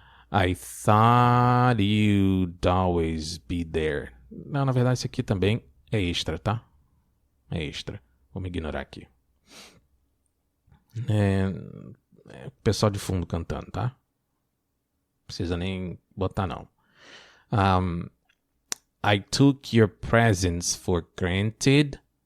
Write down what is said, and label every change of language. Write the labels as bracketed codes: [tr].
[en] I thought you'd always be there. [pt] Não, na verdade esse aqui também é extra, tá? É extra. Vamos ignorar aqui. O pessoal de fundo cantando, tá? Não precisa nem botar, não. [en] I took your presence for granted.